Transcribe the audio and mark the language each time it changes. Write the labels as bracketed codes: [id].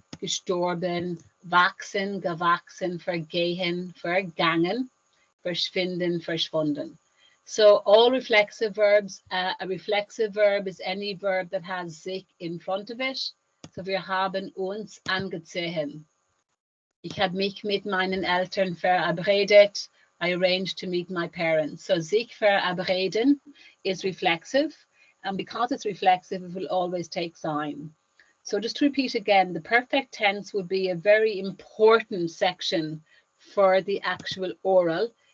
[de] gestorben, wachsen, gewachsen, vergehen, vergangen, verschwinden, verschwunden. [en] So all reflexive verbs, a reflexive verb is any verb that has sich in front of it. [de] So wir haben uns angezogen. Ich habe mich mit meinen Eltern verabredet. [en] I arranged to meet my parents. So sich verabreden is reflexive. And because it's reflexive, it will always take sign. So just to repeat again, the perfect tense would be a very important section for the actual oral.